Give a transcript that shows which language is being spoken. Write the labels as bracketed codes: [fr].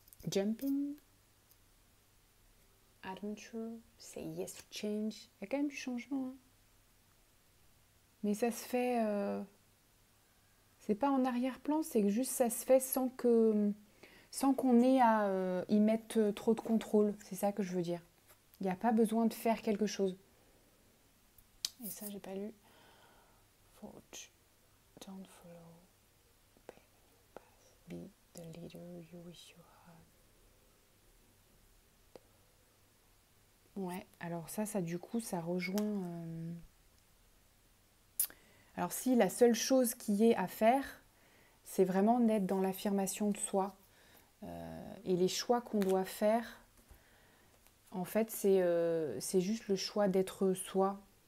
[en] Jumping, adventure, say yes to change. [fr] Il y a quand même du changement. Hein. Mais ça se fait... c'est pas en arrière-plan, c'est que juste ça se fait sans qu'on ait à y mettre trop de contrôle. C'est ça que je veux dire. Il n'y a pas besoin de faire quelque chose. Et ça, j'ai pas lu. [en] Forge, don't follow, be the leader you wish you had. [fr] Ouais, alors ça du coup, ça rejoint... Alors si la seule chose qui est à faire, c'est vraiment d'être dans l'affirmation de soi. Et les choix qu'on doit faire, en fait, c'est juste le choix d'être soi.